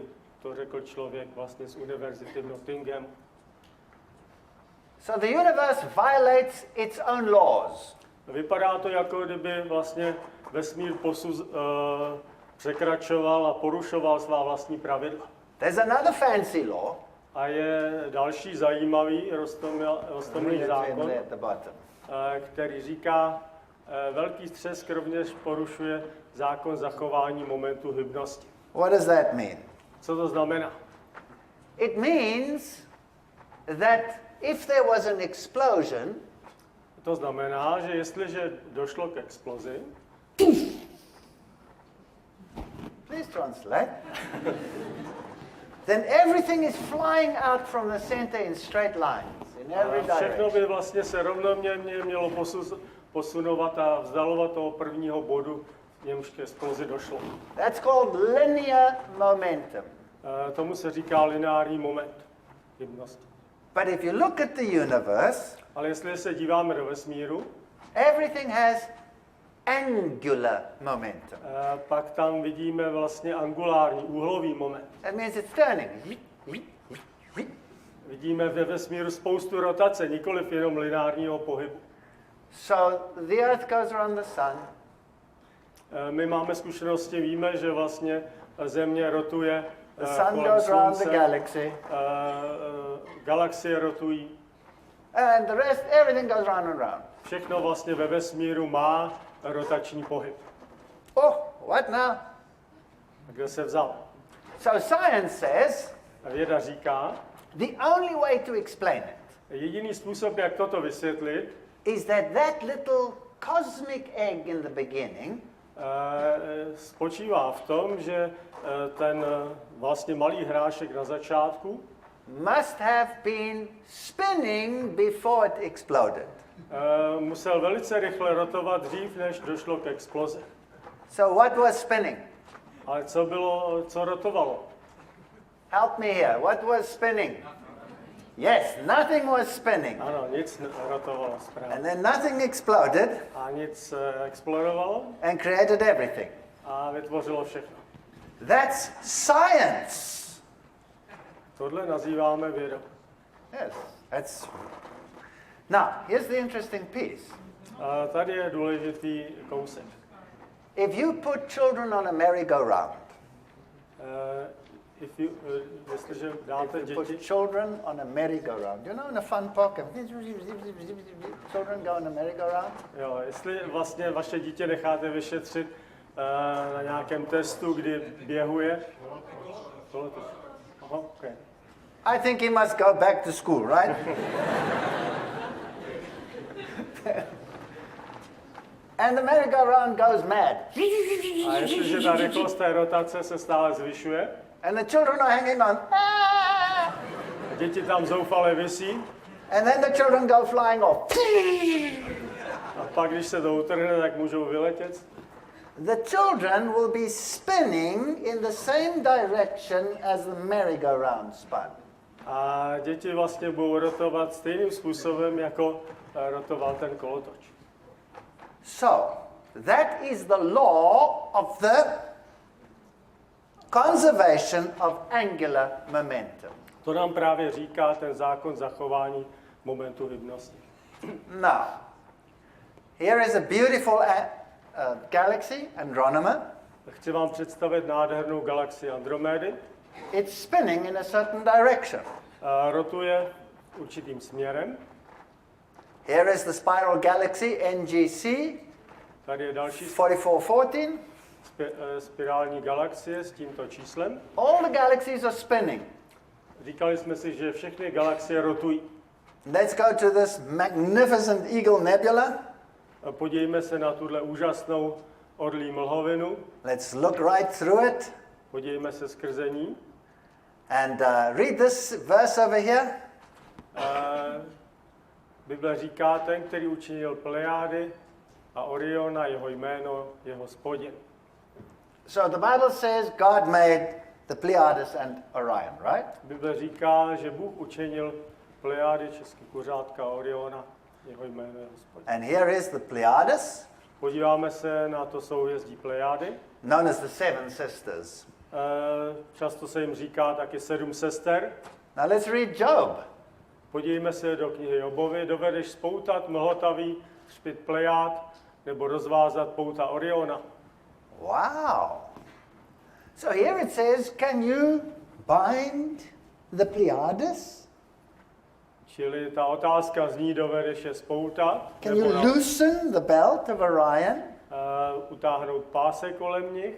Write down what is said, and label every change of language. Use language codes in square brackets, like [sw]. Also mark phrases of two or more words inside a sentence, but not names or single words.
[cs] To řekl člověk vlastně z univerzity v Nottinghamu. [en] so the universe violates its own laws. [cs] Vypadá to, jako kdyby vlastně vesmír překračoval a porušoval svá vlastní pravidla. [en] There's another fancy law. [cs] A je další zajímavý roztomilý zákon, [en] at the bottom. [cs] který říká, velký třesk rovněž porušuje zákon zachování momentu hybnosti. [en] What does that mean? [cs] Co to znamená? [en] It means that if there was an explosion, [cs] To znamená, že jestliže došlo k explozi, [en] please translate, then everything is flying out from the center in straight lines, in every [cs] všechno [en] direction. [cs] by vlastně se rovnoměrně mělo posunovat a vzdalovat toho prvního bodu, v němž k explozi došlo. [en] That's called linear momentum. [cs] Tomu se říká lineární moment hybnosti. [en] But if you look at the universe, [cs] Ale jestli se díváme do vesmíru, [en] everything has angular momentum. [cs] pak tam vidíme vlastně angulární, úhlový moment. [en] That means it's turning. [cs] Vidíme ve vesmíru spoustu rotace, nikoliv jenom lineárního pohybu. [en] So the Earth goes around the sun. [cs] My máme zkušenosti, víme, že vlastně Země rotuje [en] The sun [cs] kolem [en] goes around the [cs] slunce, [en] galaxy. [cs] Galaxie rotují. [en] And the rest, everything goes round and round. [cs] Všechno vlastně ve vesmíru má rotační pohyb. [en] Oh, what now? [cs] A kde se vzal? [en] So science says [cs] A věda říká, [en] the only way to explain it [cs] jediný způsob, jak toto vysvětlit, [en] is that little cosmic egg in the beginning [cs] spočívá v tom, že ten vlastně malý hrášek na začátku [en] must have been spinning before it exploded. [cs] musel velice rychle rotovat dřív, než došlo k explozi. [en] So what was spinning? [cs] Ale co rotovalo? [en] Help me here. What was spinning? Yes, nothing was spinning. [cs] Ano, nic rotovalo [en] And [cs] správně. [en] then nothing exploded [cs] A nic explorovalo [en] and created everything. [cs] a vytvořilo všechno. [en] That's science. Tohle nazýváme vědou. Yes, that's. Now, here's the interesting piece. [cs] A tady je důležitý kousek. [en] If you put children on a merry-go-round, [cs] Jestliže dáte [en] you put [cs] děti, [en] children on a merry-go-round, you know, in a fun park, children go on a merry-go-round. [cs] jo, jestli vlastně vaše dítě necháte vyšetřit na nějakém testu, kdy běhuje, [en] aha, okay. I think he must go back to school, right? And the merry-go-round goes mad. [cs] A jestliže ta rychlost té rotace se stále zvyšuje, [en] And the children are hanging on. Ah! [cs] děti tam zoufale visí, [en] And then the children go flying off. [cs] a pak, když se to utrhne, tak můžou vyletět. [en] The children will be spinning in the same direction as the merry-go-round spun. [cs] A děti vlastně budou rotovat stejným způsobem, jako rotoval ten kolotoč. [en] So, that is the law of the conservation of angular momentum. [cs] To nám právě říká ten zákon zachování momentu hybnosti. [en] Now, here is a beautiful galaxy, Andromeda. [cs] Chci vám představit nádhernou galaxii Andromédy. [en] It's spinning in a certain direction. [cs] Rotuje určitým směrem. [en] Here is the spiral galaxy NGC [cs] Tady je další [en] 4414. [cs] spirální galaxie s tímto číslem. [en] All the galaxies are spinning. [cs] Říkali jsme si, že všechny galaxie rotují. [en] Let's go to this magnificent Eagle Nebula. [cs] Podívejme se na tuhle úžasnou orlí mlhovinu. [en] Let's look right through it [cs] Podívejme se skrze ní. [en] and read this verse over here. [cs] Bible říká, ten, který učinil Plejády a Oriona, jeho jméno je Hospodin. [en] So the Bible says God made the Pleiades and Orion, right? [cs] Bible říká, že Bůh učinil Plejády, český kuřátka a Oriona, jeho jméno je Hospodin. [en] And here is the Pleiades, [cs] Podíváme se na to souhvězdí Plejády. [en] known as the Seven Sisters. [cs] Často se jim říká taky 7 sester. [en] Now let's read Job. [cs] Podívejme se do knihy Jobovy. Dovedeš spoutat mlhotavý třpyt Plejád nebo rozvázat pouta Oriona. [en] Wow. So here it says, can you bind the Pleiades? [cs] Čili ta otázka zní, dovedeš je spoutat, [en] Can you loosen the belt of Orion? [cs] utáhnout pásek kolem nich.